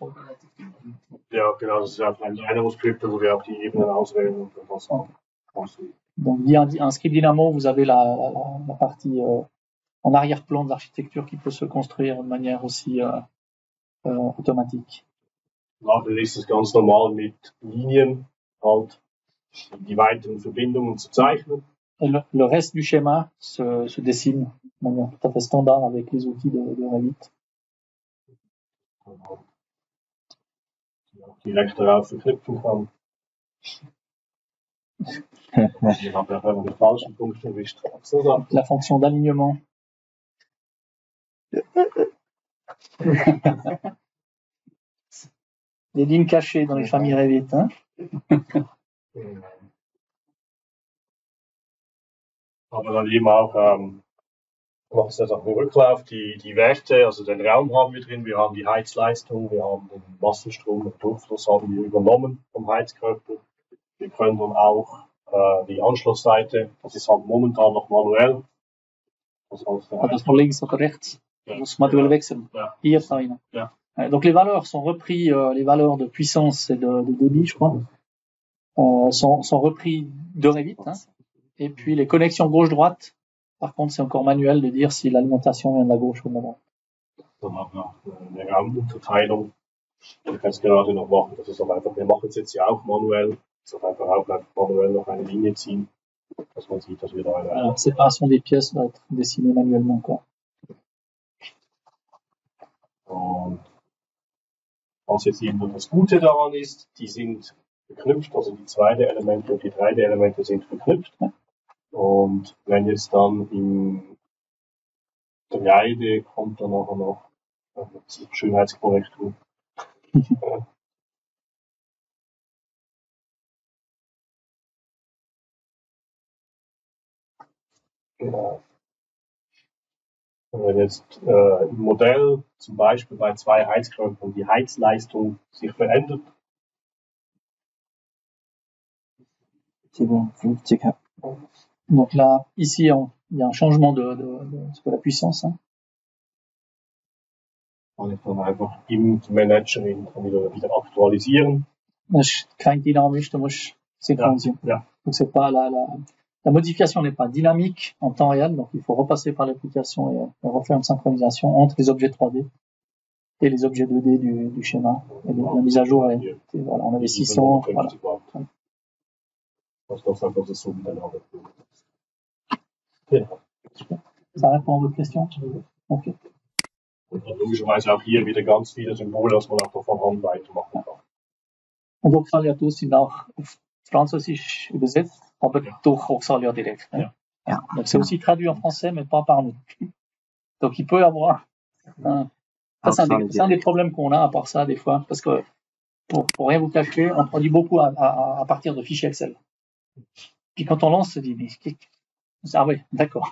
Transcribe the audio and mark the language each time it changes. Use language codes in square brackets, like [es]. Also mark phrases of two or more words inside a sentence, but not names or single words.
[de] Ja, genau, das ist einfach ein Dynamo-Script, wo wir auch die Ebenen auswählen und das aussehen. [fr] Donc via un script Dynamo, vous avez la partie en arrière-plan de l'architecture qui peut se construire de manière aussi automatique. [de] Nachher ist es ganz normal mit Linien halt die weiteren Verbindungen zu zeichnen. [fr] Et le reste du schéma se dessine de manière tout à fait standard avec les outils de Revit. [de] Die auch direkt darauf verknüpfen kann. Hier habe ich einfach den falschen Punkt erwischt. So. [fr] La fonction d'alignement. Les lignes cachées dans les familles Revit. Hein? [de] Aber dann eben auch, was ist das auch im Rücklauf, die Werte, also den Raum haben wir drin, wir haben die Heizleistung, wir haben den Wasserstrom, den Durchfluss haben wir übernommen vom Heizkörper. Wir können dann auch Die Anschlussseite, das ist halt momentan noch manuell. Das heißt, Ah, das von links oder rechts. Ja. Das manuel wechseln. Ja. Hier, [fr] ça, rien. [de] Ja. [fr] Donc les valeurs sont repris, les valeurs de puissance et de débit, je crois, sont repris de Revit. Hein. Et puis les connexions gauche-droite, par contre, c'est encore manuel de dire si l'alimentation vient de la gauche ou de la droite. [de] Dann haben wir eine Raumunterteilung. Ich kann es gerade noch machen. Das ist aber einfach, wir machen es jetzt ja auch manuell. Das ist einfach auch manuell noch eine Linie ziehen, dass man sieht, dass wir da eine. [fr] La séparation des pièces va être dessinée manuellement, quoi. [de] Und was jetzt eben nur das Gute daran ist, die sind verknüpft, also die 2D-Elemente und die 3D-Elemente sind verknüpft. Und wenn jetzt dann im 3D kommt dann nachher noch Schönheitskorrektur. Genau. Und wenn jetzt im Modell zum Beispiel bei 2 Heizkörpern die Heizleistung sich verändert, [fr] C'est bon, 50 Hertz. Donc là, ici, il y a un changement de la puissance. Hein. [de] kann ich dann einfach im Manager wieder aktualisieren. Das ist kein dynamisch, du musst synchronisieren. Ja. [fr] Donc c'est pas la modification n'est pas dynamique en temps réel, donc il faut repasser par l'application et refaire une synchronisation entre les objets 3D et les objets 2D du schéma. Et la mise à jour, voilà, on avait 600, voilà. [de] Das ist einfach so miteinander. Genau. [fr] Ça répond à votre question? Ok. [de] Und dann logischerweise auch hier wieder ganz viele Symbole, dass man auch von Hand weitermachen kann. Und Oxalia-Tools sind auch auf Französisch übersetzt, aber durch Oxalia direkt. Ne? Ja. [fr] Donc c'est aussi traduit en français, mais pas par nous. Donc il peut y avoir... ça, c'est un des problèmes qu'on a à part ça des fois, parce que pour rien vous cacher, on traduit beaucoup à partir de fichiers Excel. Puis quand on lance, on se dit, mais ah oui, d'accord.